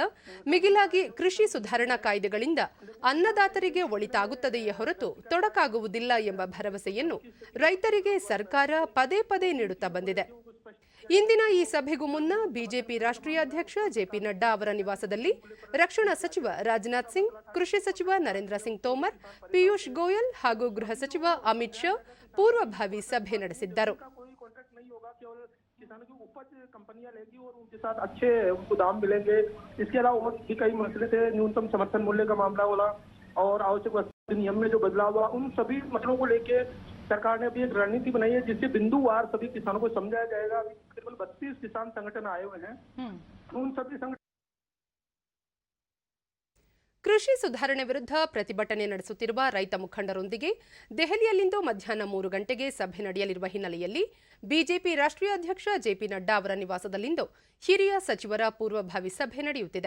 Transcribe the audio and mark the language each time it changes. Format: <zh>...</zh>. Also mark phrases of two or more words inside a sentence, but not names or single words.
<kn>ಮಿಗಿಲಾಗಿ ಕೃಷಿ ಸುಧಾರಣಾ ಕಾಯ್ದೆಗಳಿಂದ ಅನ್ನದಾತರಿಗೆ ಒಳಿತಾಗುತ್ತದೆಯೇ ಹೊರತು ತೊಡಕಾಗುವುದಿಲ್ಲ ಎಂಬ ಭರವಸೆಯನ್ನು ರೈತರಿಗೆ ಸರ್ಕಾರ ಪದೇ ಪದೇ ನೀಡುತ್ತಾ ಬಂದಿದೆ. ಇಂದಿನ ಈ ಸಭೆಗೂ ಮುನ್ನ ಬಿಜೆಪಿ ರಾಷ್ಟ್ರೀಯ ಅಧ್ಯಕ್ಷ ಜೆಪಿ ನಡ್ಡಾ ಅವರ ನಿವಾಸದಲ್ಲಿ ರಕ್ಷಣಾ ಸಚಿವ ರಾಜನಾಥ್ ಸಿಂಗ್, ಕೃಷಿ ಸಚಿವ ನರೇಂದ್ರ ಸಿಂಗ್ ತೋಮರ್, ಪಿಯೂಷ್ ಗೋಯಲ್ ಹಾಗೂ ಗೃಹ ಸಚಿವ ಅಮಿತ್ ಶಾ ಪೂರ್ವಭಾವಿ ಸಭೆ ನಡೆಸಿದ್ದರು.</kn> <hi>किसानों की उपज कंपनियां लेगी और उनके साथ अच्छे उनको दाम मिलेंगे. इसके अलावा और भी कई मसले थे. न्यूनतम समर्थन मूल्य का मामला बोला और आवश्यक वस्तु नियम में जो बदलाव हुआ, उन सभी मसलों को लेके सरकार ने अभी एक रणनीति बनाई है जिससे बिंदुवार सभी किसानों को समझाया जाएगा. केवल 32 किसान संगठन आए हुए हैं. उन सभी संगठन</hi> <kn>ಕೃಷಿ ಸುಧಾರಣೆ ವಿರುದ್ಧ ಪ್ರತಿಭಟನೆ ನಡೆಸುತ್ತಿರುವ ರೈತ ಮುಖಂಡರೊಂದಿಗೆ ದೆಹಲಿಯಲ್ಲಿಂದು ಮಧ್ಯಾಹ್ನ 3 ಗಂಟೆಗೆ ಸಭೆ ನಡೆಯಲಿರುವ ಹಿನ್ನೆಲೆಯಲ್ಲಿ ಬಿಜೆಪಿ ರಾಷ್ಟ್ರೀಯ ಅಧ್ಯಕ್ಷ ಜೆಪಿ ನಡ್ಡಾ ಅವರ ನಿವಾಸದಲ್ಲಿಂದು ಹಿರಿಯ ಸಚಿವರ ಪೂರ್ವಭಾವಿ ಸಭೆ ನಡೆಯುತ್ತಿದೆ.</kn>